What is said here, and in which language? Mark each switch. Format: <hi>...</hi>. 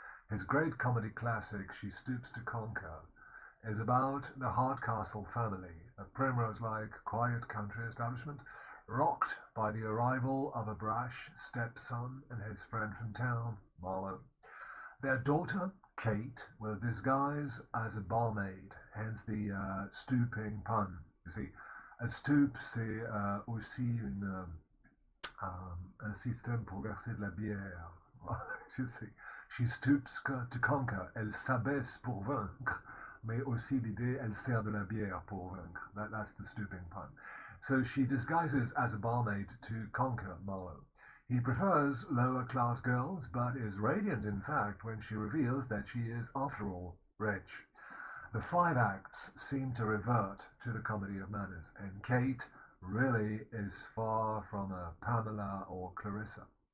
<en>His great comedy classic, She Stoops to Conquer, is about the Hardcastle family, a primrose-like, quiet country establishment, rocked by the arrival of a brash stepson and his friend from town, Marlowe. Their daughter, Kate, will disguise as a barmaid, hence the stooping pun. You see, a stoop,</en> <fr>c'est aussi un système pour verser de la bière. Je sais.</fr> <en>She stoops to conquer.</en> <fr>Elle s'abaisse pour vaincre. Mais aussi l'idée, elle sert de la bière pour vaincre.</fr> <en>That's the stooping pun. So she disguises as a barmaid to conquer Marlowe. He prefers lower class girls, but is radiant in fact when she reveals that she is, after all, rich. The 5 acts seem to revert to the comedy of manners, and Kate really is far from a Pamela or Clarissa.</en>